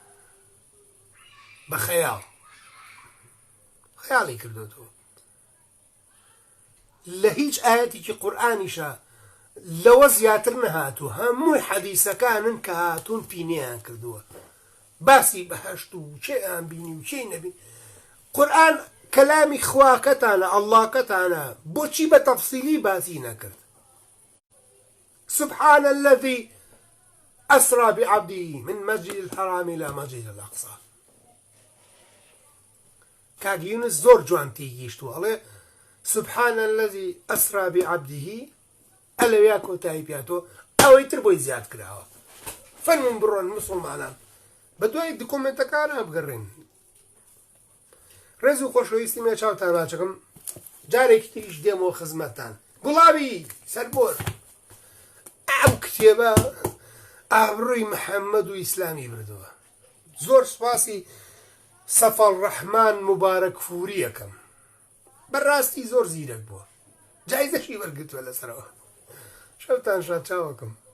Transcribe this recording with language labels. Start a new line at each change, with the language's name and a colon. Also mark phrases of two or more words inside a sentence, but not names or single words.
Central Kurdish: بە خەیاڵ خەیاڵی کردوتەوە لە هیچ ئاەتێکی قورئانیشە لەوە زیاتر نەهاتوو هەمووی حەدیسەکانن کە هاتوون پینەیان کردووە باسی بەهەشت و چێیان بینی و چێی نەبی قورئان کەلامی خواکەتانە ئەڵڵاکەتانە بۆچی بە تەفسیلی باسی نەکرد
Arabic: سبحان الذي أسرى بعبده من مسجد الحرام إلى مسجد الأقصى
Central Kurdish: کاک یونس زۆر جوان تێگەیشتووە ئەڵێ
Arabic: سبحان الذي أسرى بعبده
Central Kurdish: ئەلەویا کۆتایی پیاتۆ ئەوەی تر بۆی زیاد کراوە فەرمون بڕۆن مسڵمانان بە دوای دکۆمنتەکانە بگەڕێن ڕێز و خۆشەویستیمە چاوتان باچەکەم جارێکی تریش دێمەوە خزمەتتان گوڵاوی سەربۆر ئەم کتێبە ئابڕووی محەممەد و ئیسلامی بردووە زۆر سوپاسی سەفەڵ ڕەحمان مبارەک فووری یەکەم بەڕاستی زۆر زیرەک بووە جایزەشی وەرگرتووە لەسەرەوە شەوتان شاد چاوەکەم